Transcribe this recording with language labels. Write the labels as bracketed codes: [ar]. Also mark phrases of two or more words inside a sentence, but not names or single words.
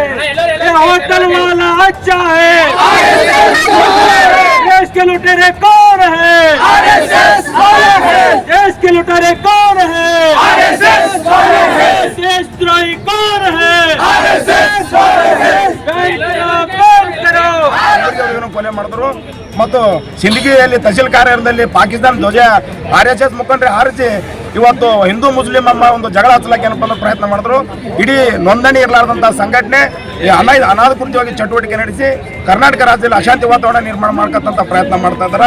[hi] होटल वाला अच्छा है, देश के लुटेरे कौन कौन है? आरएसएस कौन है? देश के लुटेरे कौन है? आरएसएस कौन है? देशद्रोही कौन है? आरएसएस कौन है? बैन करो [kn] ಕೊಲೆ ಮಾಡಿದ್ರು ಮತ್ತು ಸಿಂದಗಿಯಲ್ಲಿ ತಹಸೀಲ್ ಕಾರ್ಯಾಲಯದಲ್ಲಿ ಪಾಕಿಸ್ತಾನ ಧ್ವಜ ಆರ್ಎಸ್ಎಸ್ ಮುಖಂಡರು ಹಾರಿಸಿ ಇವತ್ತು ಹಿಂದೂ ಮುಸ್ಲಿಂ ಅಮ್ಮ ಒಂದು ಜಗಳ ಹಚ್ಚಲಕ್ಕೆ ಏನಪ್ಪ ಅನ್ನೋ ಪ್ರಯತ್ನ ಮಾಡಿದ್ರು. ಇಡೀ ನೋಂದಣಿ ಇರಲಾರ್ದಂಥ ಸಂಘಟನೆ ಅನಾಧಿಕೃತವಾಗಿ ಚಟುವಟಿಕೆ ನಡೆಸಿ ಕರ್ನಾಟಕ ರಾಜ್ಯದಲ್ಲಿ ಅಶಾಂತಿ ವಾತಾವರಣ ನಿರ್ಮಾಣ ಮಾಡ್ಕತ್ತಂತ ಪ್ರಯತ್ನ ಮಾಡ್ತಾ ಇದ್ದಾರೆ.